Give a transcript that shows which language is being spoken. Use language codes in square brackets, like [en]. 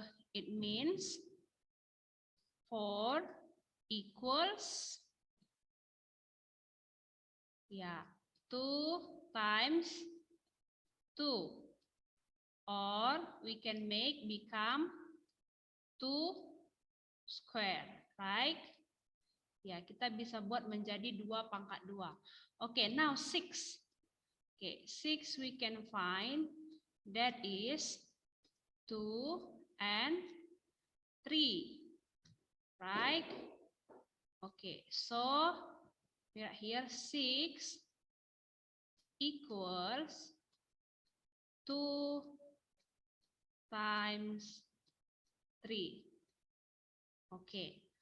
[en] It means 4 equals ya 2 times 2, or we can make become 2 square, right? [id] Ya, kita bisa buat menjadi 2 pangkat 2. [en] Okay, now 6. Okay, 6 we can find, that is 2 and 3, right? Okay, so we are here 6 equals 2 times 3. Okay.